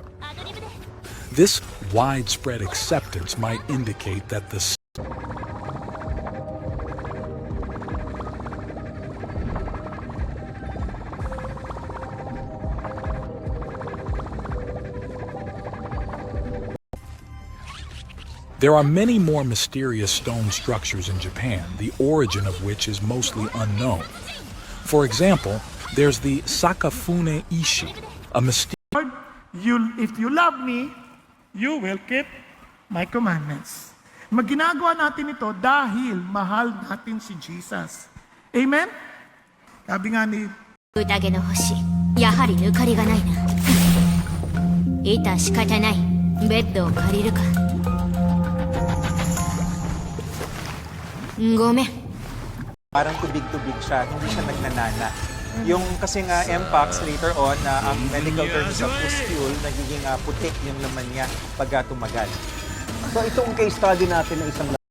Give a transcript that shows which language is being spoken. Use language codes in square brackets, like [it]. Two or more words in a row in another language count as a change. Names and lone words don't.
[en] This widespread acceptance might indicate that the There are many more mysterious stone structures in Japan, the origin of which is mostly unknown. For example, there's the Sakafune Ishi, a mysterious... If you love me, you will keep my commandments. [tl] Magginagawa natin ito dahil mahal natin si Jesus. Amen? Sabi nga ni... [ja] 宴の星、やはり抜かりがないな。いた仕方ない。ベッドを借りるか。ごめん。 [tl] Parang tubig-tubig siya, hindi siya nagnanana. Yung kasi nga MPOX later on, ang [en] medical terms of pustule, [tl] nagiging putik yung laman niya pagka tumagal. So ito ang [en] case study [tl] natin ng isang